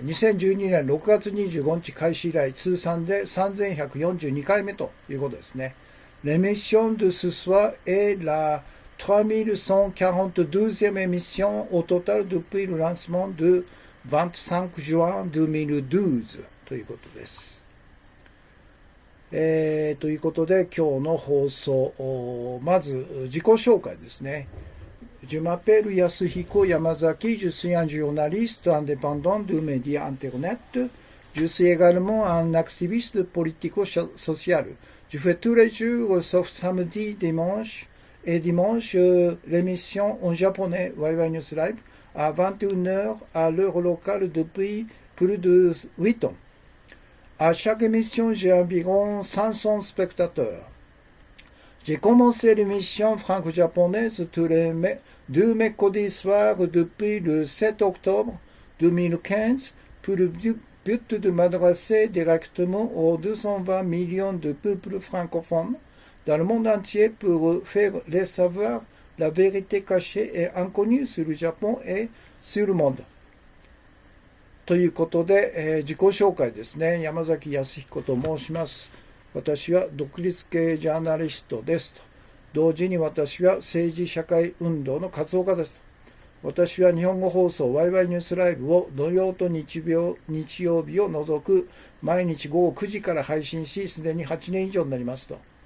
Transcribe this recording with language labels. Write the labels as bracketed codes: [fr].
[ja] 2012年6月25日開始以来通算で3142回目ということですね。 [fr] L'émission de ce soir est la 3142e émission au total depuis le lancement de 25 juin 2012 [ja] ということです。ということで今日の放送、まず自己紹介ですね。 [fr] Je m'appelle Yasuhiko Yamazaki, je suis un journaliste indépendant du média Internet. Je suis également un activiste politico-social.Je fais tous les jours, sauf samedi, dimanche, et dimanche, l'émission en japonais, Waiwai News Live, à 21h à l'heure locale depuis plus de 8 ans. À chaque émission, j'ai environ 500 spectateurs. J'ai commencé l'émission franco-japonaise tous les deux mercredis soirs depuis le 7 octobre 2015 pour le but de m'adresser directement aux 220 millions de peuples francophones dans le monde entier pour faire les savoir la vérité cachée et inconnue sur le Japon et sur le monde. [ja] ということで、自己紹介ですね。山崎康彦と申します。私は独立系ジャーナリストですと。同時に私は政治社会運動の活動家ですと。私は日本語放送ワイワイニュースライブを土曜と日曜日を除く毎日午後9時から配信し、すでに8年以上になりますと。